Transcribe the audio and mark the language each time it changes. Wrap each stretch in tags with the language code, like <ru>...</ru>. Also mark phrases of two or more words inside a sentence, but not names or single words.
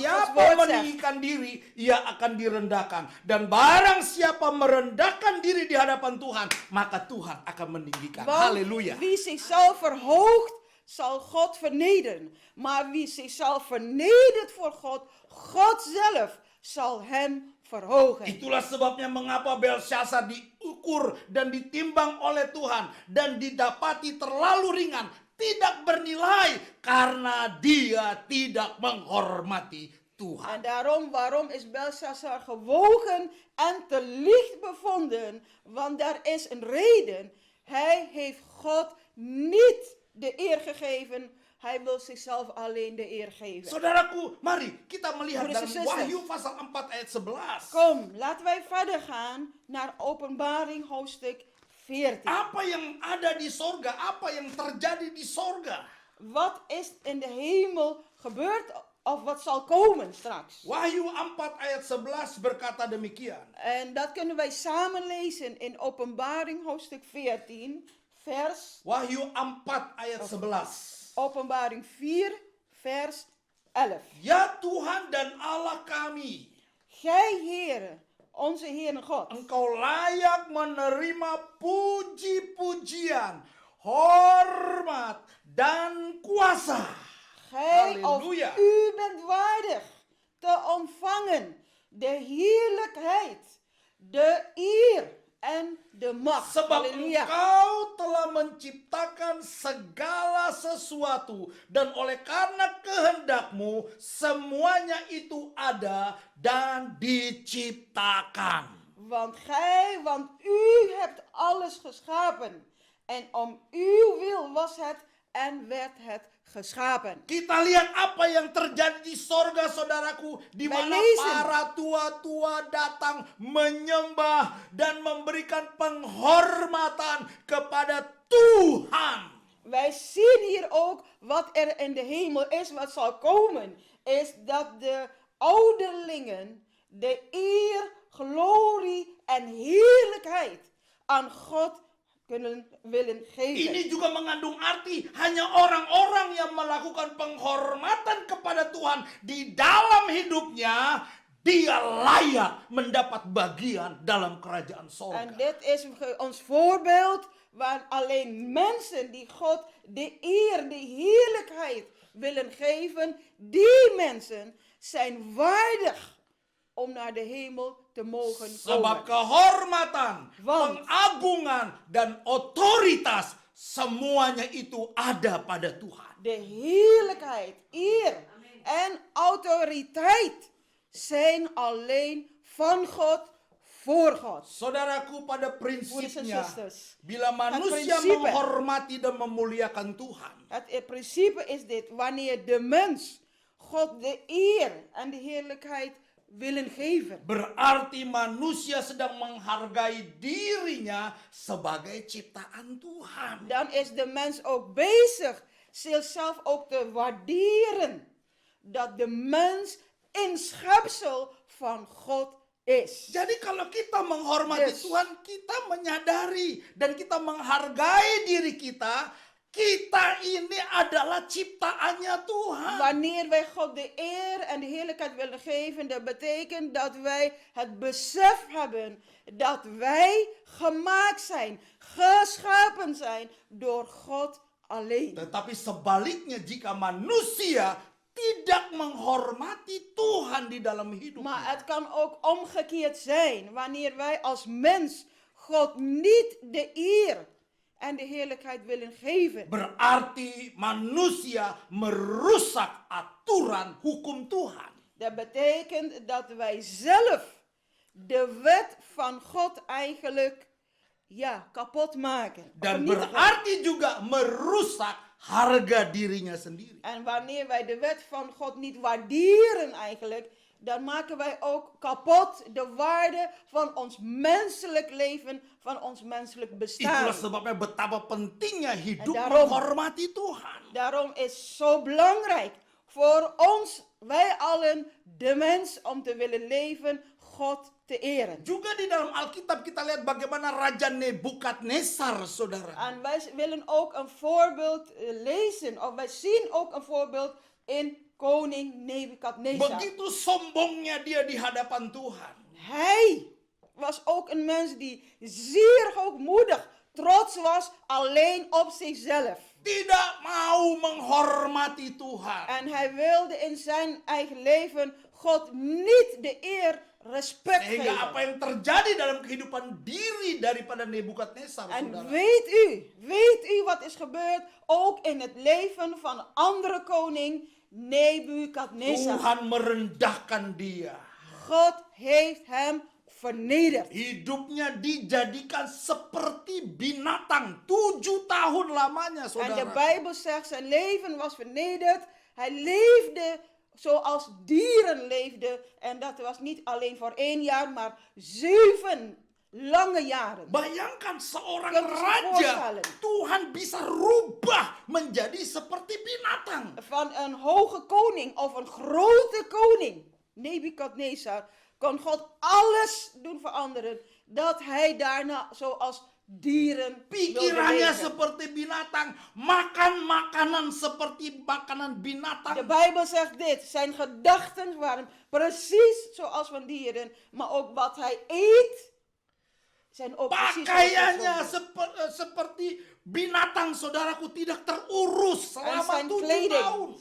<id>siapa</id> <en>God's word</en> <id>meninggikan diri, ia akan direndahkan. Dan barang siapa merendahkan diri di hadapan Tuhan, maka Tuhan akan meninggikan.</id> <nl>Want</nl> <id>Haleluya.</id> <nl>wie zichzelf verhoogt, zal God vernederen. Maar wie zichzelf vernedert voor God, God zelf zal hem verhogen.</nl> <id>Itulah sebabnya mengapa Belshazzar diukur dan ditimbang oleh Tuhan dan didapati terlalu ringan, tidak bernilai karena dia tidak menghormati Tuhan.</id> <nl>En waarom is Belshazzar gewogen en te licht bevonden? Want daar is een reden. Hij heeft God niet de eer gegeven. Hij wil zichzelf alleen de eer geven.</nl> <id>Saudaraku, mari kita melihat</id> <nl>Broeders</nl> <id>dalam</id> <nl>en zusters.</nl> <id>Wahyu pasal 4 ayat 11.</id> <nl>Kom, laten wij verder gaan naar Openbaring hoofdstuk 14.</nl> <id>Apa yang ada di sorga, apa yang terjadi di sorga.</id> <nl>Wat is in de hemel gebeurd of wat zal komen straks?</nl> <id>Wahyu 4 ayat 11 berkata demikian.</id> <nl>En dat kunnen wij samen lezen in Openbaring hoofdstuk 14, vers</nl> <id>Wahyu 4 ayat 11.</id> <nl>Openbaring 4, vers 11.</nl> <id>Ya Tuhan dan Allah kami,</id> <nl>Gij, Heere, onze Heere God,</nl> <id>Engkau layak menerima puji-pujian, hormat, dan kuasa.</id> <nl>gij of Halleluja. u bent waardig te ontvangen de heerlijkheid, de eer en de macht.</nl> <id>Sebab</id> <nl>Halleluja.</nl> <id>Engkau telah menciptakan segala sesuatu, dan oleh karena kehendakmu semuanya itu ada dan diciptakan.</id> <nl>Want u hebt alles geschapen. En om uw wil was het en werd het geschapen.</nl> <id>Kita lihat apa yang terjadi di sorga, saudaraku, di mana</id> <nl>Lezen.</nl> <id>para tua-tua datang menyembah dan memberikan penghormatan kepada Tuhan.</id> <nl>Wij zien hier ook wat er in de hemel is, wat zal komen. Is dat de ouderlingen de eer, glorie en heerlijkheid aan God willen geven.</nl> <id>Ini juga mengandung arti hanya orang-orang yang melakukan penghormatan kepada Tuhan di dalam hidupnya, dia layak mendapat bagian dalam kerajaan</id> <nl>En</nl> <id>sorga.</id> <nl>dit is ons voorbeeld waar alleen mensen die God de eer, de heerlijkheid willen geven, die mensen zijn waardig om naar de hemel te mogen</nl> <id>Sebab</id> <nl>komen.</nl> <id>kehormatan,</id> <nl>Want-</nl> <id>pengagungan, dan otoritas semuanya itu ada pada Tuhan.</id> <nl>De heerlijkheid, eer en autoriteit zijn alleen van God, voor God.</nl> <id>Saudaraku, pada</id> <nl>Broeders en</nl> <id>prinsipnya,</id> <nl>zusters.</nl> <id>bila manusia prinsip. menghormati dan memuliakan Tuhan,</id> <nl>Het principe is dit, wanneer de mens God de eer en de heerlijkheid willen geven, berarti manusia sedang menghargai dirinya sebagai ciptaan Tuhan. dan is de mens ook bezig zichzelf ook te waarderen dat de mens in schepsel van God is.</nl> <id>Jadi kalau kita menghormati</id> <en>Yes.</en> <id>Tuhan, kita menyadari dan kita menghargai diri kita, kita ini adalah ciptaannya Tuhan.</id> <nl>Wanneer wij God de eer en de heerlijkheid willen geven, dat betekent dat wij het besef hebben dat wij gemaakt zijn, geschapen zijn door God alleen.</nl> <id>Tetapi sebaliknya, jika manusia tidak menghormati Tuhan di dalam hidupnya,</id> <nl>Maar het kan ook omgekeerd zijn, wanneer wij als mens God niet de eer en de heerlijkheid willen geven.</nl> <id>berarti manusia merusak aturan hukum Tuhan.</id> <nl>Dat betekent dat wij zelf de wet van God eigenlijk kapot maken.</nl> <id>Dan</id> <nl>Vernietigen.</nl> <id>berarti juga merusak harga dirinya sendiri.</id> <nl>En wanneer wij de wet van God niet waarderen eigenlijk, dan maken wij ook kapot de waarde van ons menselijk leven, van ons menselijk bestaan.</nl> <id>Itulah sebabnya betapa pentingnya hidup</id> <nl>En daarom-</nl> <id>menghormati Tuhan.</id> <nl>Daarom is zo belangrijk voor ons, wij allen, de mens, om te willen leven, God te eren.</nl> <id>Juga di dalam Alkitab kita lihat bagaimana Raja Nebukadnezar, saudara.</id> <nl>En wij willen ook een voorbeeld lezen, of wij zien ook een voorbeeld in koning Nebukadnezar.</nl> <id>Begitu sombongnya dia di hadapan Tuhan.</id> <nl>Hij was ook een mens die zeer hoogmoedig, trots was, alleen op zichzelf.</nl> <id>Tidak mau menghormati Tuhan.</id> <nl>En hij wilde in zijn eigen leven God niet de eer, respect</nl> <id>Sehingga</id> <nl>geven.</nl> <id>apa yang terjadi dalam kehidupan diri daripada Nebukadnezar,</id> <nl>En</nl> <id>saudara.</id> <nl>weet u wat is gebeurd ook in het leven van een andere koning, Nebukadnezar.</nl> <id>Tuhan merendahkan dia.</id> <nl>God heeft hem vernederd.</nl> <id>Hidupnya dijadikan seperti binatang. 7 tahun lamanya,</id> <nl>En de</nl> <id>saudara.</id> <nl>Bijbel zegt, zijn leven was vernederd. Hij leefde zoals dieren leefden. En dat was niet alleen voor 1 jaar, maar 7 lange jaren.</nl> <id>Bayangkan seorang</id> <nl>Kunt u zich</nl> <id>raja,</id> <nl>voorstellen?</nl> <id>Tuhan bisa rubah menjadi seperti binatang.</id> <nl>Van een hoge koning of een grote koning, Nebukadnezar, kon God alles doen veranderen. Dat hij daarna zoals dieren wilde</nl> <id>Pikirannya</id> <nl>leven.</nl> <id>seperti binatang, makan makanan seperti makanan</id> <nl>De</nl> <id>binatang.</id> <nl>Bijbel zegt dit, zijn gedachten waren precies zoals van dieren, maar ook wat hij eet, zijn ook precies zoals</nl> <id>Pakaiannya</id> <nl>van dieren.</nl> <id>seperti binatang, saudaraku, tidak terurus</id> <nl>En</nl> <id>selama 7 tahun.</id>